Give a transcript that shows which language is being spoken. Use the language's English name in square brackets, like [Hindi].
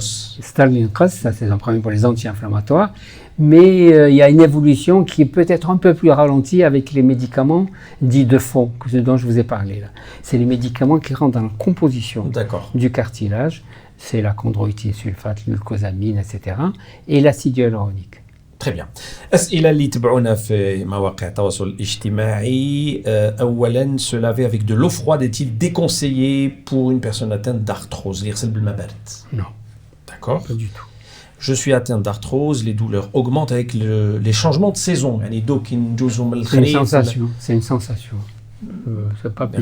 [French] Starling Cross, ça c'est un problème pour les anti-inflammatoires. Mais il y a une évolution qui est peut-être un peu plus ralentie avec les médicaments dits de fond, dont je vous ai parlé là. C'est les médicaments qui rentrent dans la composition du cartilage. C'est la chondroïthiosulfate, le glucosamine, etc. Et l'acide hyaluronique. Très bien. [Arabic] أسئلة اللي تبعونا في مواقع التواصل الاجتماعي. أولا, [French] se laver avec de l'eau froide est-il déconseillé pour une personne atteinte d'arthrose? [Arabic] يغسل بالماء بارد. [French] Non. D'accord. Pas du tout. Je suis atteint d'arthrose, les douleurs augmentent avec les changements de saison. C'est une sensation. C'est une sensation. C'est pas plus.